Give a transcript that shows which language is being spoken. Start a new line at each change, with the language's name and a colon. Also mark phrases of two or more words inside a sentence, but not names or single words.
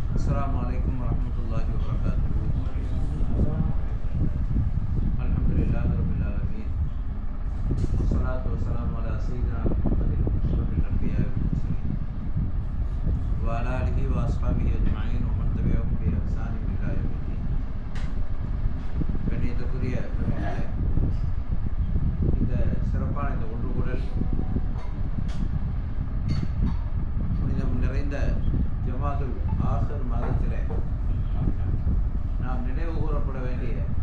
Arabic: السلام عليكم ورحمة الله وبركاته. الحمد لله رب العالمين والصلاة والسلام على سيدنا محمد أشرف الأنبياء والمرسلين وعلى آله وأصحابه أجمعين ومن تبعهم بإحسان إلى يوم الدين.
Tamil: கண்ணியத்துக்குரிய இந்த சிறப்பான இந்த ஒன்றுகூடல் புனிதம் நிறைந்த ஜமாதுல் ஆஹிர் மாதத்திலே நாம் நினைவு கூறப்பட வேண்டிய